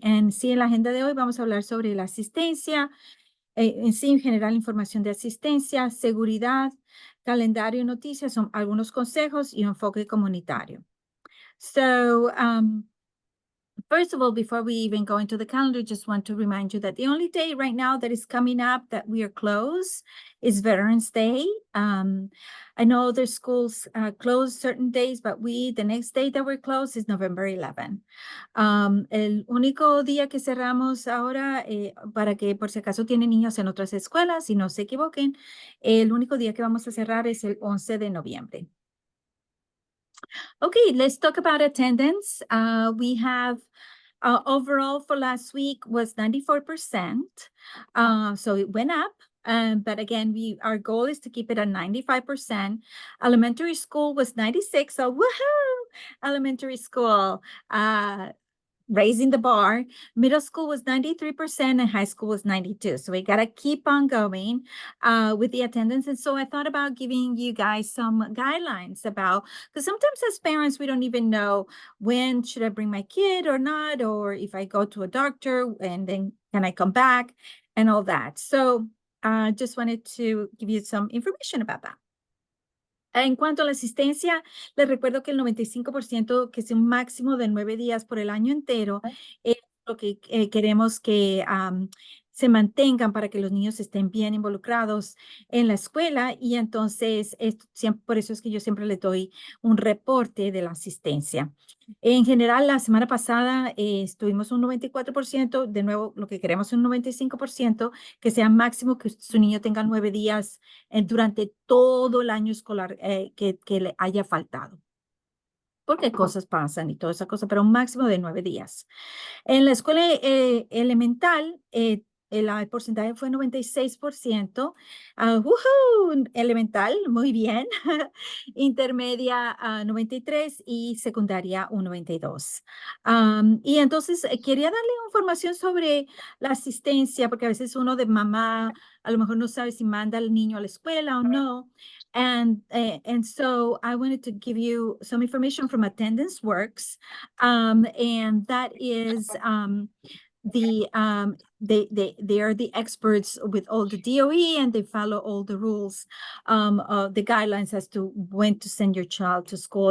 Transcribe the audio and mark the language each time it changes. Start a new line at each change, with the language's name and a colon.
Spanish: En sí, en la agenda de hoy vamos a hablar sobre la asistencia, en sí, en general, información de asistencia, seguridad, calendario y noticias, son algunos consejos y enfoque comunitario.
English: So, first of all, before we even go into the calendar, just want to remind you that the only day right now that is coming up that we are closed is Veterans Day. I know other schools close certain days, but the next day that we're closed is November 11.
Spanish: El único día que cerramos ahora, para que por si acaso tienen niños en otras escuelas y no se equivoquen, el único día que vamos a cerrar es el 11 de noviembre.
English: Okay, let's talk about attendance. We have overall for last week was 94%. So it went up. But again, our goal is to keep it at 95%. Elementary school was 96. So woohoo! Elementary school. Raising the bar. Middle school was 93% and high school was 92. So we got to keep on going with the attendance. And so I thought about giving you guys some guidelines about, because sometimes as parents, we don't even know when should I bring my kid or not, or if I go to a doctor and then can I come back and all that. So I just wanted to give you some information about that.
Spanish: En cuanto a la asistencia, les recuerdo que el 95%, que es un máximo de 9 días por el año entero, es lo que queremos que se mantengan para que los niños estén bien involucrados en la escuela. Y entonces, por eso es que yo siempre les doy un reporte de la asistencia. En general, la semana pasada estuvimos un 94%. De nuevo, lo que queremos es un 95%, que sea máximo que su niño tenga 9 días durante todo el año escolar que le haya faltado. Porque cosas pasan y toda esa cosa, pero un máximo de 9 días. En la escuela elemental, el porcentaje fue 96%. Elemental, muy bien. Intermedia, 93% y secundaria, un 92%. Y entonces quería darle información sobre la asistencia, porque a veces uno de mamá a lo mejor no sabe si manda al niño a la escuela o no.
English: And so I wanted to give you some information from Attendance Works, and that is they are the experts with all the DOE, and they follow all the rules, the guidelines as to when to send your child to school.